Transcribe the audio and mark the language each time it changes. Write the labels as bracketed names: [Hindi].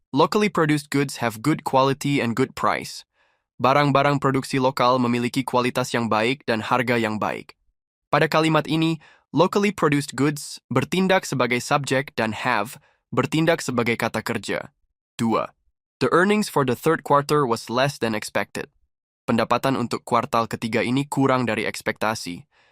[English] Locally produced goods have good quality and good price. [Indonesian] Barang-barang produksi lokal memiliki kualitas yang baik dan harga yang baik. Pada kalimat ini, locally produced goods bertindak sebagai subjek dan have bertindak sebagai kata kerja. 2. [English] The earnings for the third quarter was less than expected. [Indonesian] Pendapatan untuk kuartal ketiga ini kurang dari ekspektasi.